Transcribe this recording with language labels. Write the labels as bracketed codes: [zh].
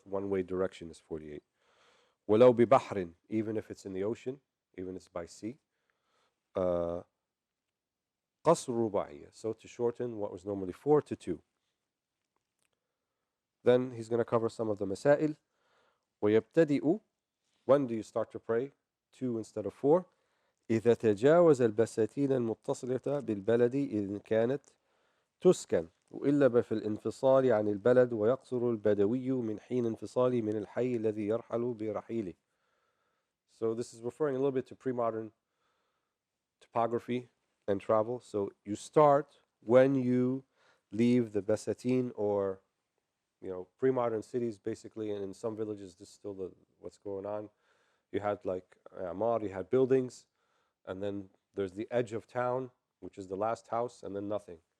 [en] One way direction is 48. [ar] Walau bi bahrin, [en] even if it's in the ocean, even if it's by sea. Qasr ruba'iyya, so to shorten what was normally 4 to 2. Then he's going to cover some of the masail. [ar] ويبتدئ, [en] when do you start to pray? 2 instead of 4. [ar] إذا تجاوز البساتين المتصلة بالبلد إن كانت تسكن وإلا في الانفصال عن البلد ويقصر البدوي من حين انفصاله من الحي الذي يرحل برحيله. [en] So this is referring a little bit to pre-modern topography and travel. So you start when you leave the Basatin, or pre-modern cities basically, and in some villages this is still what's going on. You had like Amar, you had buildings, and then there's the edge of town, which is the last house, and then nothing.